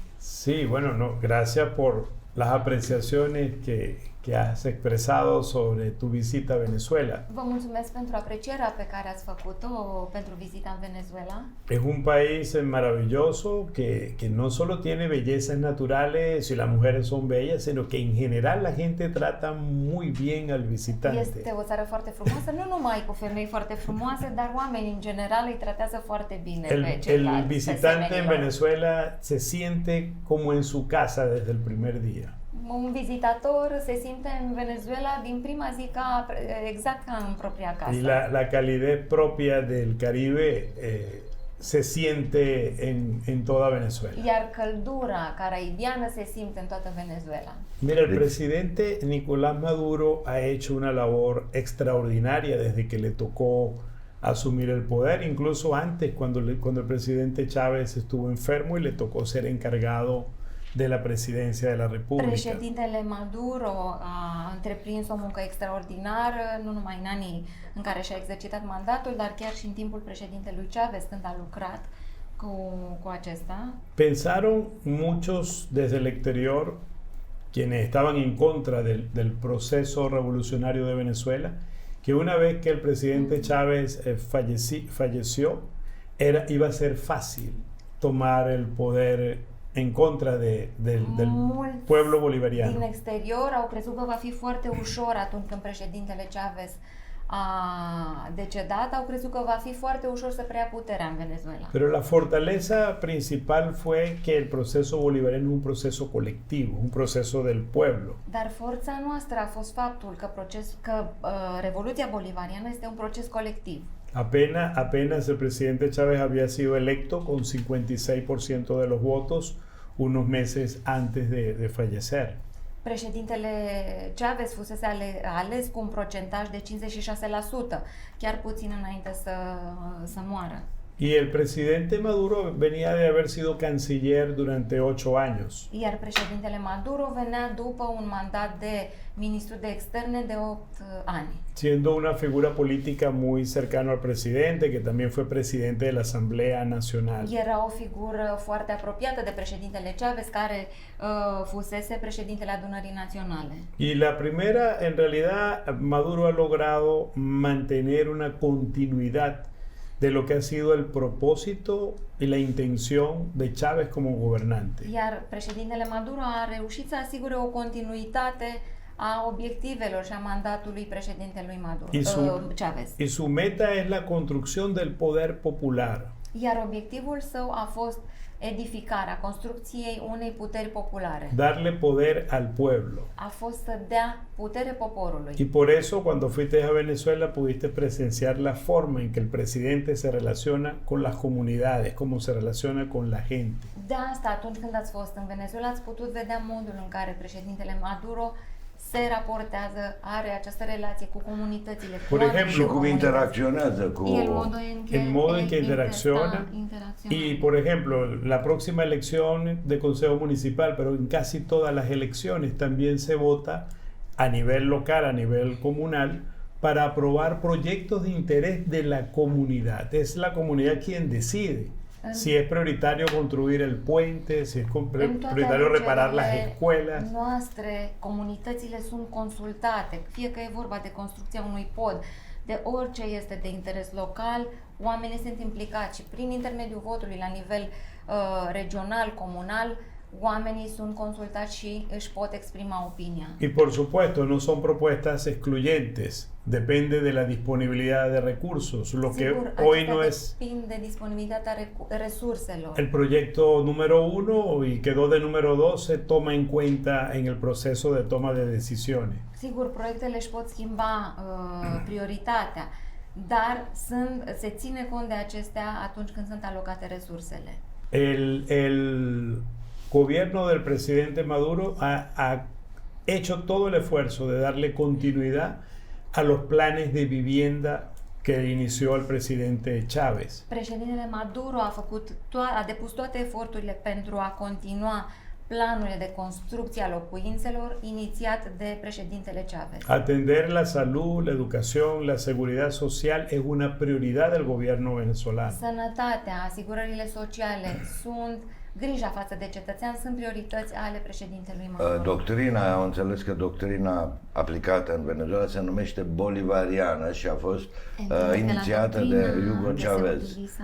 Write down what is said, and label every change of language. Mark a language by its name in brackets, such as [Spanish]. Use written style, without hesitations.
[Spanish] Sí, bueno, no, gracias por las apreciaciones que has expresado sobre tu visita a Venezuela. [Romanian] Vă mulțumesc pentru aprecierea pe care ați făcut-o pentru vizita în Venezuela. [Spanish] Es un país maravilloso que no solo tiene bellezas naturales y las mujeres son bellas, sino que en general la gente trata muy bien al visitante. [Romanian] Este o țară foarte frumoasă, nu numai cu femei foarte frumoase, dar oamenii în general îi tratează foarte bine pe ceilalți. [Spanish] El visitante en Venezuela se siente como en su casa desde el primer día. [Romanian] Un vizitator se simte în Venezuela din prima zi exact ca în propria casă. [Spanish] Y la calidez propia del Caribe se siente en toda Venezuela. [Romanian] Iar căldura caraibiană se simte în toată Venezuela. [Spanish] Mira, el presidente Nicolás Maduro ha hecho una labor extraordinaria desde que le tocó asumir el poder, incluso antes cuando el presidente Chávez estuvo enfermo y le tocó ser encargado de la presidencia de la República. [Romanian] Președintele Maduro a întreprins o muncă extraordinară, nu numai în anii în care și-a exercitat mandatul, dar chiar și în timpul președintelui Chávez, când a lucrat cu acesta. [Spanish] Pensaron muchos desde el exterior quienes estaban en contra del proceso revolucionario de Venezuela, que una vez que el presidente Chávez falleció, iba a ser fácil tomar el poder en contra del pueblo bolivariano. [Romanian] Din exterior au crezut că va fi foarte ușor atunci când președintele Chavez a decedat, au crezut că va fi foarte ușor să preia puterea în Venezuela. [Spanish] Pero la fortaleza principal fue que el proceso bolivariano es un proceso colectivo, un proceso del pueblo. [Romanian] Dar forța noastră a fost faptul că Revoluția Bolivariană este un proces colectiv. [Spanish] Apenas el presidente Chávez había sido electo con 56% de los votos unos meses antes de fallecer. [Romanian] Președintele Chavez fusese ales cu un procentaj de 56%, chiar puțin înainte să moară. [Spanish] Y el presidente Maduro venía de haber sido canciller durante 8 años. [Romanian] Iar președintele Maduro venea după un mandat de ministru de externe de 8 ani. [Spanish] Siendo una figura política muy cercano al presidente, que también fue presidente de la Asamblea Nacional. [Romanian] Era o figură foarte apropiată de președintele Chavez, care fusese președintele Adunării Naționale. [Spanish] Y la primera, en realidad, Maduro ha logrado mantener una continuidad de lo que ha sido el propósito y la intención de Chávez como gobernante. [Romanian] Iar președintele Maduro a reușit să asigure o continuitate a obiectivelor și a mandatului președintelui Chavez. [Spanish] Y su meta es la construcción del poder popular. [Romanian] Iar obiectivul său a fost edificarea construcției unei puteri populare. [Spanish] Darle poder al pueblo. [Romanian] A fost să dea putere poporului. [Spanish] Y por eso cuando fuiste a Venezuela pudiste presenciar la forma en que el presidente se relaciona con las comunidades, cómo se relaciona con la gente. [Romanian] De asta, atunci când ați fost în Venezuela, ați putut vedea modul în care președintele Maduro se raportează, are această relație cu comunitățile. [Spanish] Por ejemplo, [Romanian] cum interacționează cu... [Spanish] El modo en que interacciona. Y, por ejemplo, la próxima elección de Consejo Municipal, pero en casi todas las elecciones también se vota a nivel local, a nivel comunal, para aprobar proyectos de interés de la comunidad. Es la comunidad quien decide si es prioritario construir el puente, si es prioritario reparar las escuelas. [Romanian] Noastre, comunitățile sunt consultate, fie că e vorba de construcția unui pod, de orice este de interes local, oamenii sunt implicați și prin intermediul votului la nivel regional, comunal, oamenii sunt consultați și își pot exprima opinia. [Spanish] Y por supuesto, no son propuestas excluyentes, depende de la disponibilidad de recursos, lo que hoy no es [Romanian] depinde de disponibilitatea resurselor. [Spanish] El proyecto número 1 y quedó de número 2 se toma en cuenta en el proceso de toma de decisiones. [Romanian] Sigur, proiectele își pot schimba prioritatea, dar se ține cont de acestea atunci când sunt alocate resursele. [Spanish] El gobierno del presidente Maduro ha hecho todo el esfuerzo de darle continuidad a los planes de vivienda que inició el presidente Chávez. [Romanian] Președintele Maduro a depus toate eforturile pentru a continua planurile de construcție a locuințelor inițiat de președintele Chávez. [Spanish] Atender la salud, la educación, la seguridad social es una prioridad del gobierno venezolano. [Romanian] Sănătatea, asigurările sociale sunt grija față de cetățean sunt priorități ale președintelui Maduro. Doctrina, am înțeles că doctrina aplicată în Venezuela se numește bolivariană și a fost inițiată de Hugo Chavez.